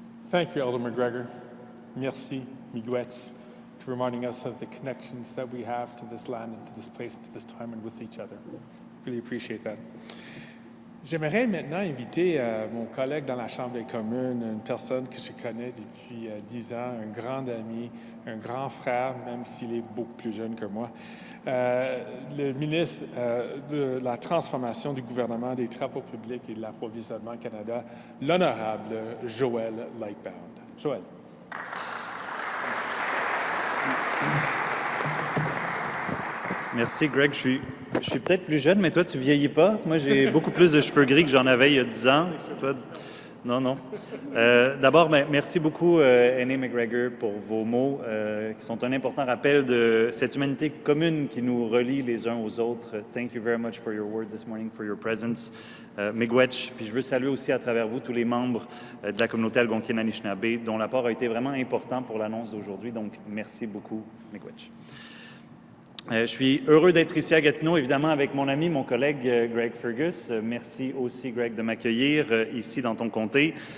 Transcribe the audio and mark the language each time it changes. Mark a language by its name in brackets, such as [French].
[English] Thank you, Elder McGregor. Merci, Miigwech, for reminding us of the connections that we have to this land and to this place and to this time and with each other. Really appreciate that. [French] J'aimerais maintenant inviter mon collègue dans la Chambre des communes, une personne que je connais depuis 10 ans, un grand ami, un grand frère, même s'il est beaucoup plus jeune que moi, le ministre de la Transformation du gouvernement des Travaux publics et de l'Approvisionnement Canada, l'honorable Joël Lightbound. Joël. Merci, Greg. Je suis peut-être plus jeune, mais toi, tu vieillis pas. Moi, j'ai beaucoup plus de cheveux gris que j'en avais il y a 10 ans. Toi, non. D'abord, merci beaucoup, Aîné McGregor, pour vos mots qui sont un important rappel de cette humanité commune qui nous relie les uns aux autres. [English] Thank you very much for your words this morning, for your presence. [French] Miigwech, puis je veux saluer aussi à travers vous tous les membres de la communauté Algonquin-Anishinaabe dont l'apport a été vraiment important pour l'annonce d'aujourd'hui. Donc, merci beaucoup, Miigwech. Je suis heureux d'être ici à Gatineau, évidemment, avec mon ami, mon collègue Greg Fergus. Merci aussi, Greg, de m'accueillir ici dans ton comté.